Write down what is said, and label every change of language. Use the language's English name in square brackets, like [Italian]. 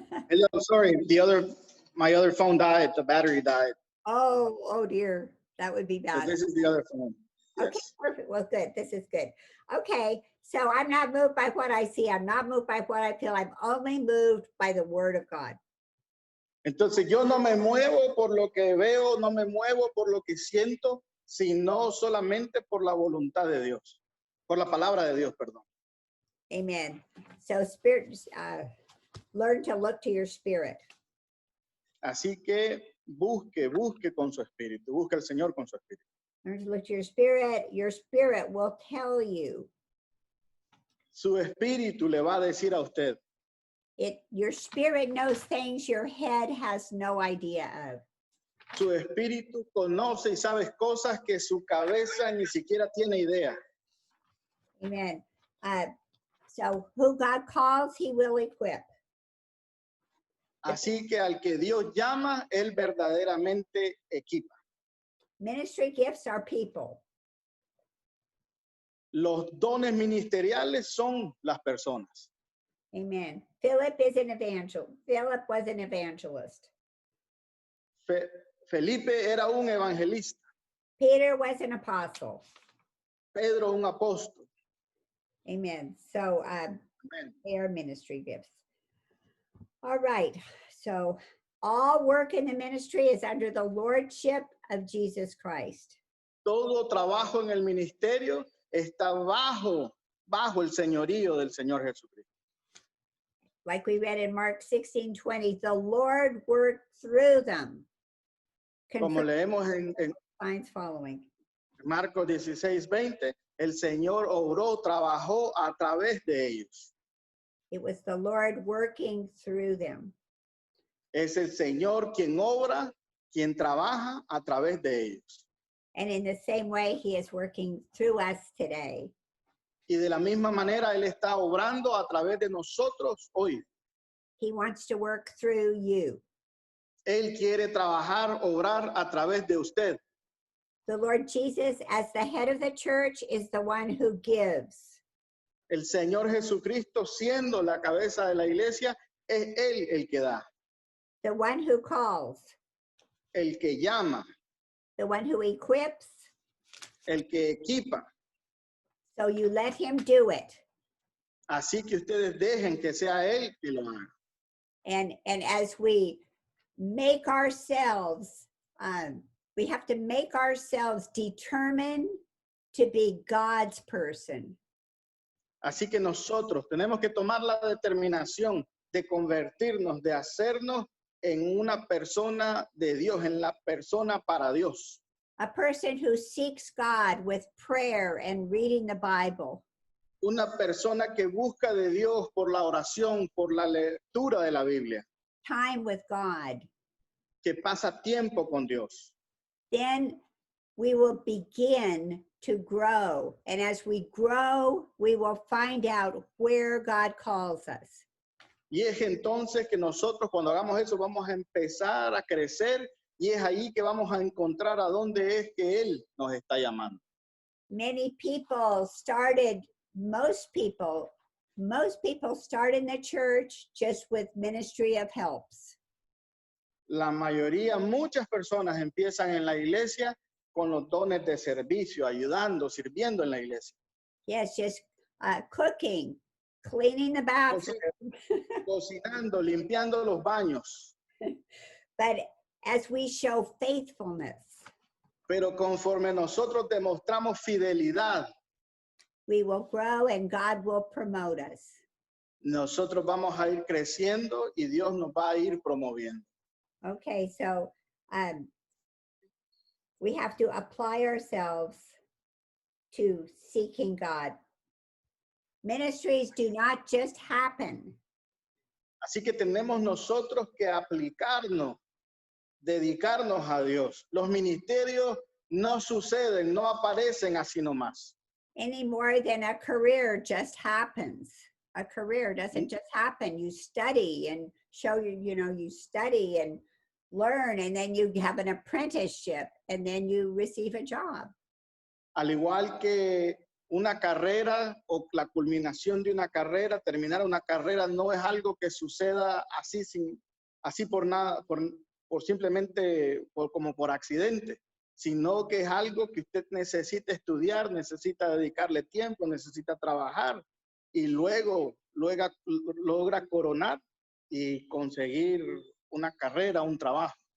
[English] Hello, sorry, my other phone died, the battery died. Oh dear. That would be So bad. this is the other phone. Okay, Yes. perfect. Well, good. This is good. Okay, so I'm not moved by what I see. I'm not moved by what I feel. I'm only moved by the word of God. [Spanish] Entonces yo no me muevo por lo que veo, no me muevo por lo que siento, sino solamente por la voluntad de Dios, por la palabra de Dios, perdón. [English] Amen. So spirit, learn to look to your spirit. [Spanish] Así que busque con su espíritu, busque al Señor con su espíritu. [English] Learn to look to your spirit. Your spirit will tell you. [Spanish] Su espíritu le va a decir a usted. [English] Your spirit knows things your head has no idea of. [Spanish] Su espíritu conoce y sabe cosas que su cabeza ni siquiera tiene idea. [English] Amen. So who God calls, he will equip. [Spanish] Así que al que Dios llama, él verdaderamente equipa. [English] Ministry gifts are people. [Spanish] Los dones ministeriales son las personas. [English] Amen. Philip is an evangelist. Philip was an evangelist. [Spanish] Felipe era un evangelista. [English] Peter was an apostle. [Spanish] Pedro un apóstol. [English] Amen. So Amen. they are ministry gifts. All right. So all work in the ministry is under the lordship of Jesus Christ. [Spanish] Todo trabajo en el ministerio está bajo el señorío del Señor Jesucristo. [English] Like we read in Mark 16:20, the Lord worked through them. [Spanish] Como leemos en [English] Signs following. [Spanish] Marcos 16:20, el Señor obró, trabajó a través de ellos. [English] It was the Lord working through them. [Spanish] Es el Señor quien obra, quien trabaja a través de ellos. [English] And in the same way, he is working through us today. [Spanish] Y de la misma manera, Él está obrando a través de nosotros hoy. [English] He wants to work through you. [Spanish] Él quiere trabajar, obrar a través de usted. [English] The Lord Jesus, as the head of the church, is the one who gives. [Spanish] El Señor Jesucristo, siendo la cabeza de la iglesia, es Él el que da. [English] The one who calls. [Spanish] El que llama. [English] The one who equips. [Spanish] El que equipa. [English] So you let him do it. [Spanish] Así que ustedes dejen que sea Él que lo haga. [English] And as we make ourselves, we have to make ourselves determined to be God's person. [Spanish] Así que nosotros tenemos que tomar la determinación de convertirnos, de hacernos en una persona de Dios, en la persona para Dios. [English] A person who seeks God with prayer and reading the Bible. [Spanish] Una persona que busca de Dios por la oración, por la lectura de la Biblia. [English] Time with God. [Spanish] Que pasa tiempo con Dios. [English] Then we will begin to grow. And as we grow, we will find out where God calls us. [Spanish] Y es entonces que nosotros cuando hagamos eso vamos a empezar a crecer y es ahí que vamos a encontrar a dónde es que Él nos está llamando. [English] Many people started, most people start in the church just with ministry of helps. [Spanish] La mayoría, muchas personas empiezan en la iglesia con los dones de servicio, ayudando, sirviendo en la iglesia. [English] Yes, just cooking, cleaning the bathroom. [Spanish] Cocinando, limpiando los baños. [English] But as we show faithfulness, [Spanish] pero conforme nosotros demostramos fidelidad, [English] we will grow and God will promote us. [Spanish] Nosotros vamos a ir creciendo y Dios nos va a ir promoviendo. [English] Okay, so we have to apply ourselves to seeking God. Ministries do not just happen. [Spanish] Así que tenemos nosotros que aplicarnos, dedicarnos a Dios. Los ministerios no suceden, no aparecen así nomás. [English] Any more than a career just happens. A career doesn't just happen. You study and you study and learn, and then you have an apprenticeship, and then you receive a job. [Spanish] Al igual que una carrera o la culminación de una carrera, terminar una carrera no es algo que suceda así por nada, por simplemente como por accidente, sino que es algo que usted necesita estudiar, necesita dedicarle tiempo, necesita trabajar y luego logra coronar y conseguir una carrera, un trabajo.